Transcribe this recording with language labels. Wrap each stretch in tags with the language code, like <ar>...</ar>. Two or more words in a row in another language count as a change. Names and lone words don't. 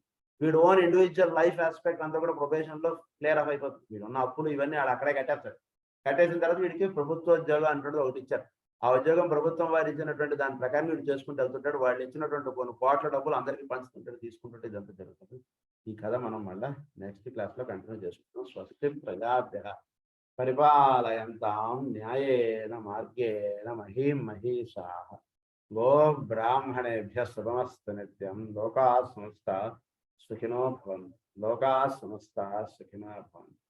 <te>వీడు</te> <en>own individual life aspect</en> <te>అంతా కూడా ప్రొబేషన్లో</te> <en>clear off</en> <te>అయిపోతుంది. వీడు ఉన్న అప్పులు ఇవన్నీ వాడు అక్కడే కట్టేస్తాడు. కట్టేసిన తర్వాత వీడికి ప్రభుత్వ ఉద్యోగం అంటుంటే ఒకటి ఇచ్చారు. ఆ ఉద్యోగం ప్రభుత్వం వారు ఇచ్చినటువంటి దాని ప్రకారం వీడు చేసుకుంటూ వెళ్తుంటాడు. వాళ్ళు ఇచ్చినటువంటి కొన్ని కోట్ల డబ్బులు అందరికీ పంచుతుంటాడు, తీసుకుంటుంటే ఇదంతా జరుగుతుంది. ఈ కథ మనం మళ్ళీ</te> <en>next classlo</en> <te>కంటిన్యూ చేసుకుంటాం.</te> <sa>స్వస్తి ప్రజాభ్యః పరిపాలయంతాం న్యాయేన మార్గేణ మహీం మహీషాః గో బ్రాహ్మణేభ్యః శుభమస్తు నిత్యం. లోకాః సమస్తాః సుఖినో భవంతు. లోకాః సమస్తాః సుఖినో భవంతు.</sa>